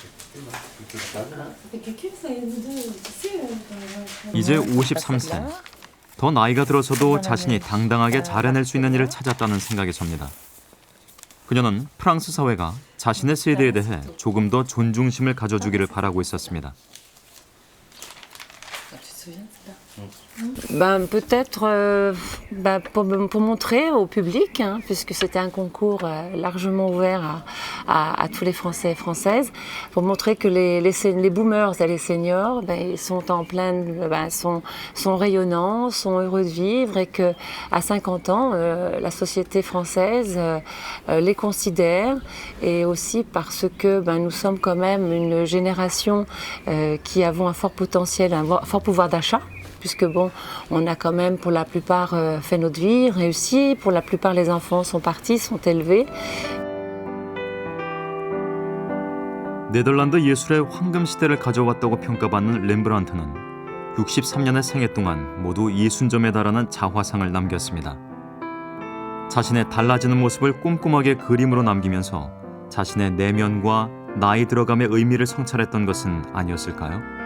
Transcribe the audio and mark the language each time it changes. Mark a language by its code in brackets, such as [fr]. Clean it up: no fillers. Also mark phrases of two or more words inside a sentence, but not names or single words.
[ko] 이제 53세. 더 나이가 들어서도 자신이 당당하게 잘해낼 수 있는 일을 찾았다는 생각이 섭니다. 그녀는 프랑스 사회가 자신의 세대에 대해 조금 더 존중심을 가져주기를 바라고 있었습니다. [fr] Ben, peut-être pour montrer au public, hein, puisque c'était un concours largement ouvert à tous les Français et Françaises, pour montrer que les boomers et les seniors ils sont en pleine, sont rayonnants, sont heureux de vivre et qu'à 50 ans, la société française les considère et aussi parce que nous sommes quand même une génération qui avons un fort potentiel, un fort pouvoir d'achat. Puisque on a quand même pour la plupart fait notre vie, réussi, pour la plupart les enfants sont partis, sont élevés. [ko] 네덜란드 예술의 황금 시대를 가져왔다고 평가받는 렘브란트는 63년의 생애 동안 모두 60점에 달하는 자화상을 남겼습니다. 자신의 달라지는 모습을 꼼꼼하게 그림으로 남기면서 자신의 내면과 나이 들어감의 의미를 성찰했던 것은 아니었을까요?